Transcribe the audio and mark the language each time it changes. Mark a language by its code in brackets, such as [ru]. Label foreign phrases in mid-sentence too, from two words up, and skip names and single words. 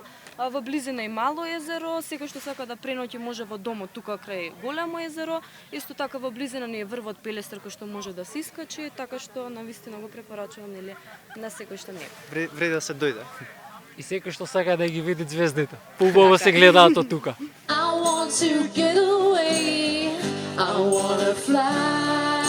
[mk] Во близина и мало езеро, секој што сака да преноќи може во домот тука крај големо езеро. Исто така во близина ни е врвот Пелистер кој што може да се искачи, така што навистина го препорачувам нели на секој што не е. Вреди да се дојде. И секој што сака да ги види звездите. Поубаво се гледаат од тука. [en] I want to get away. I wanna fly.